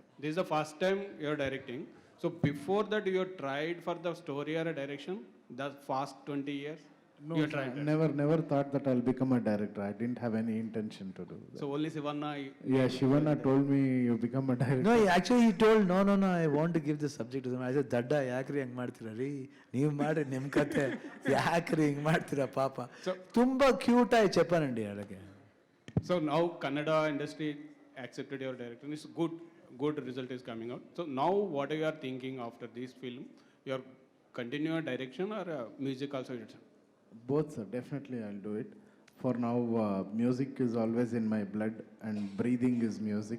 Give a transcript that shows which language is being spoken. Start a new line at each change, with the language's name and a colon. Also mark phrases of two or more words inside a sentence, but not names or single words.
English: This is the first time you are directing. So before that you tried for the story or a direction? The past 20 years? No, never thought that I'll become a director. I didn't have any intention to do that. So only Sivanna? Yeah, Shivanna told me you become a director. No, actually he told, no, I want to give this subject to them. I said,
Kannada: Dadda, ಯಾಕ್ರಿ ಹಿಂಗ್ ಮಾಡ್ತೀರಾ ರೀ, ನೀವು ಮಾಡಿ ನಿಮ್ಮ ಕತೆ ಯಾಕ್ರಿ ಹಿಂಗೆ ಮಾಡ್ತೀರಾ ಪಾಪ. ತುಂಬ ಕ್ಯೂಟ್ ಆಗಿ
Telugu: చెప్పానండి అలాగే.
English: So now Kannada industry accepted your direction. It's good result is coming out. So now what you are thinking after this film? You are continue your direction or music also? Both, sir. Definitely, I'll do it. For now, music is always in my blood, and breathing is music.